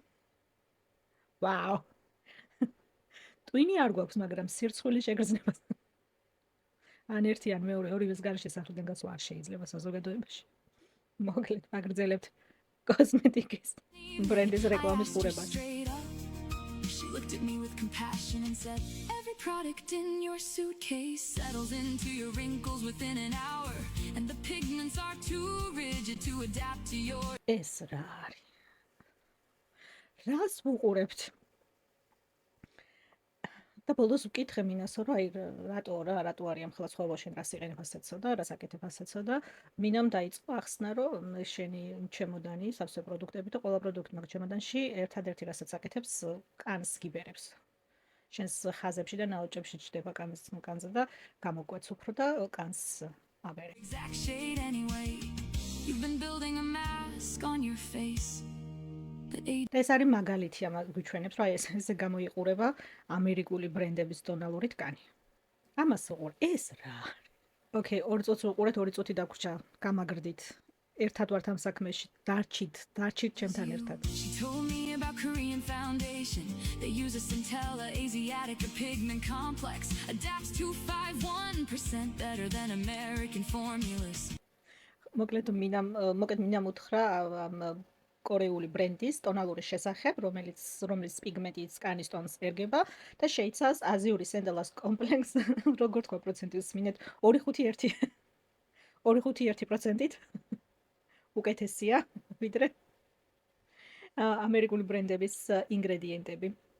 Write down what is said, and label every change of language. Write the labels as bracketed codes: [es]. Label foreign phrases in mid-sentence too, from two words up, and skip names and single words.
[ka] ვაუ. ტვინი არ გვაქვს, მაგრამ სირცხვილის შეგრძნებას. ან ერთი ან მეორე ორივეს გარეშე სახლიდან გასვლა არ შეიძლება საზოგადოებაში. მოკლედ, აგრძელებთ კოსმეტიკის ბრენდის რეკლამის ყურებას. [en] She looked at me with compassion and said, every product in your suitcase settles into your wrinkles within an hour, and the pigments are too rigid to adapt to your. [ka] ეს რა არის? რას ვუყურებთ? და ბოლოს ვკითხე მინასო, რომ აი რატო არის ამ ხელა ცხოვრება შენ რას იყენებ ასეთსო და რას აკეთებ ასეთსო და მინამ დაიწყო ახსნა, რომ შენი ჩემოდანი სავსე პროდუქტები და ყველა პროდუქტი მაგ ჩემოდანში ერთადერთი რასაც აკეთებს კანს გიბერებს. შენს ხაზებში და ნაოჭებში ჩდება კანზე და გამოკვეთს უფრო და კანს აბერებს. [en] Exact shade anyway. You've been building a mask on your face. [ka] და ეს არის მაგალითი ამ გვიჩვენებს, რომ აი ესე გამოიყურება ამერიკული ბრენდების ტონალური ткани. ამას უყურ, ეს რა არის? ოკეი, 2 წუთს ვუყურეთ, 2 წუთი დაგვრჩა, გამაგრდით. ერთად ვართ ამ საქმეში, დარჩით ჩემთან ერთად. [en] She told me about Korean foundation. They use a Centella Asiatica pigment complex. Adapts to 5.1% better than American formulas. [ka] მოკლედ მინამ უთხრა კორეული ბრენდის ტონალური შესახებ, რომელიც პიგმენტის კანის ტონს ერგება და შეიცავს აზიური სენდელას კომპლექს, როგორ თქვა პროცენტის მინეთ 2.1%-ით უკეთესია ვიდრე ამერიკული ბრენდების ინგრედიენტები.